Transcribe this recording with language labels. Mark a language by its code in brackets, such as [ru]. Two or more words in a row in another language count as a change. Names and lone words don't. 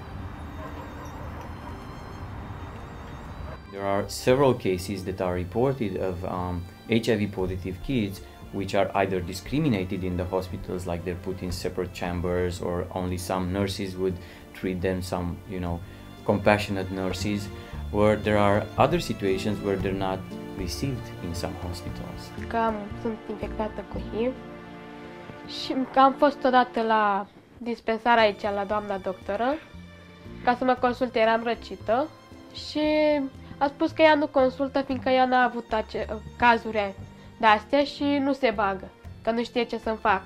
[en] There are several cases that are reported of HIV positive kids which are either discriminated in the hospitals, like they're put in separate chambers, or only some nurses would treat them, some, compassionate nurses, where there are other situations where they're not received in some hospitals. [ro] Sunt infectată cu HIV și am fost odată la dispensar aici, la doamna doctoră, ca să mă consulte, eram răcită și a spus că ea nu consultă fiindcă ea n-a avut cazuri de-astea și nu se bagă, că nu știe ce să-mi fac.